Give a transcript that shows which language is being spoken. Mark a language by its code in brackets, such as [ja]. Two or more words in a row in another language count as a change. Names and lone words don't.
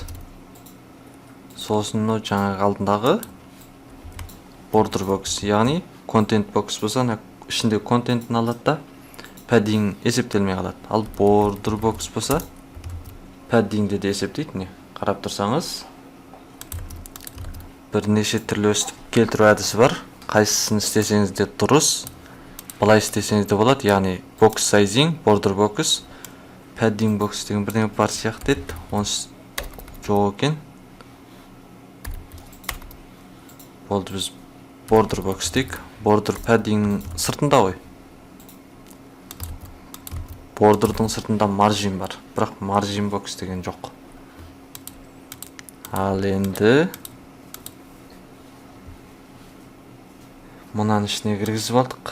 [kk] Сосын жаңағы алдындағы [en] border box, [kk] яғни [en] content box [kk] болса, ішінде контентін алады да padding есептелмей қалады. Ал [en] border box [kk] болса, paddingді де есептейді. Қарап тұрсаңыз, бірнеше түрлі өстіп келтіру әдісі бар. Қайсысын істесеңіз де дұрыс, былай істесеңіз де болады. Яғни [en] box sizing, border box, padding box [kk] деген бірдеңе бар сияқты еді. Оны жоқ екен. Болды, біз [en] border box [kk] дейік. [en] Border padding [kk] сыртында ғой. Borderдың сыртында margin бар, бірақ [en] margin box [kk] деген жоқ. Ал енді мұнан ішіне кіргізіп алдық.